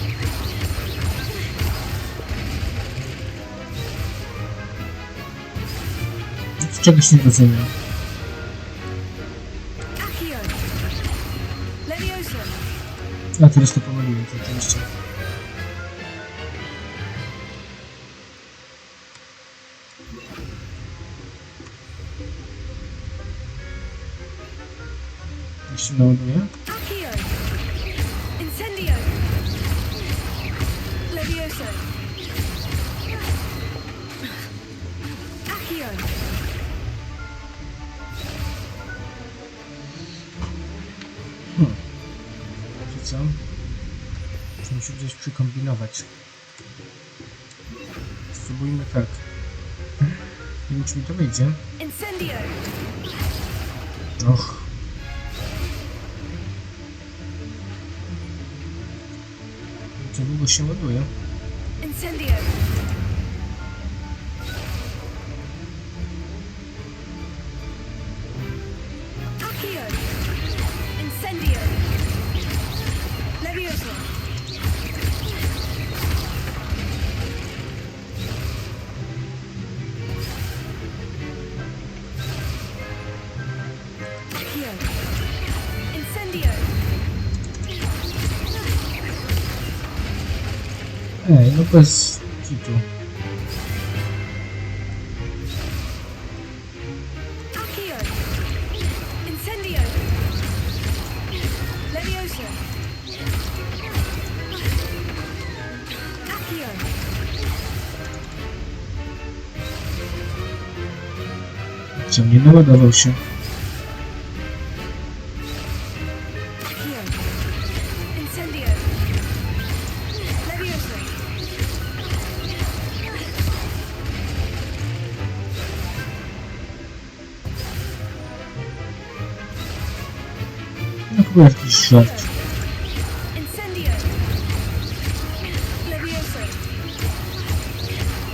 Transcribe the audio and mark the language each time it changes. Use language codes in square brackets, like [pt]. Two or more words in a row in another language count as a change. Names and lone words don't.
[pl] Czegoś nie rozumiem. Accio. Levioso. A teraz to pomyliłem, to oczywiście. Jak się naładuje? Accio. Incendio. Levioso. Accio. Czy co? Czy musi gdzieś przykombinować? Spróbujmy tak. Nie wiem, czy mi to wyjdzie. Incendio. Och. Za długo się ładuje. Incendio. Accio. Incendio. Levioso. Accio. Incendio. Ej, no bez kitu. Accio. Incendio. Levioso. Accio. Co, nie naładował się? Accio. Incendio. Levioso. No chyba jakiś żart. Incendio. Levioso.